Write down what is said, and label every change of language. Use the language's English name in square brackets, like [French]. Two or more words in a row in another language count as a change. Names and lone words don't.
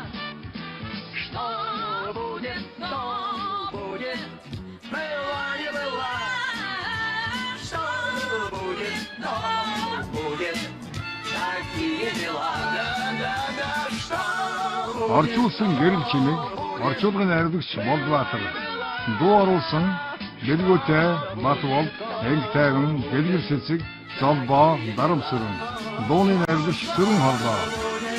[Russian] Что будет? Была не была. Что будет? Такие дела. Да, что [Mongolian] Орчуулсан гэрэл чимэг, орчуулгын найрлагч Болбаатар. Дуу оруулсан Дэлгүүтэй, Батбол, Энг тайван, Дэлгэр сэцэг, Золбоо, Дарамсүрэн. Дууны найрлагч Сүрэн Хоргоо.